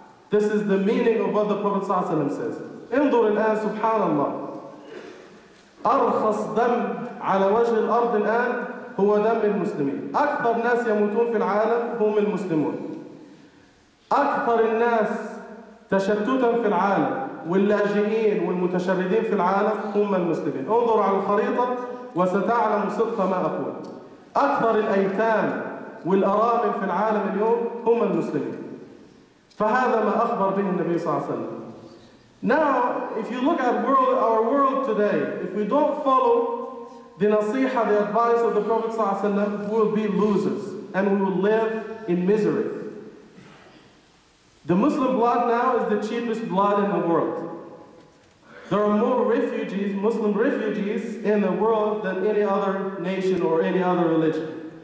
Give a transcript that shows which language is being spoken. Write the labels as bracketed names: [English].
[English] This is the meaning of what the Prophet ﷺ says. [Arabic] انظر الآن سبحان الله أرخص دم على وجه الأرض الآن هو دم المسلمين. أكثر ناس يموتون في العالم هم المسلمون. أكثر الناس تشتتا في العالم واللاجئين والمتشردين في العالم هم المسلمين. انظر على الخريطة وستعلم صدق ما أقول. أكثر الأيتام والأرامل في العالم اليوم هم المسلمين. فهذا ما أخبر به النبي صلى الله عليه وسلم. [English] Now, if you look at our world today, if we don't follow the nasiha, the advice of the Prophet [Arabic] صلى الله عليه وسلم, [English] we will be losers and we will live in misery. The Muslim blood now is the cheapest blood in the world. There are more refugees, Muslim refugees in the world than any other nation or any other religion.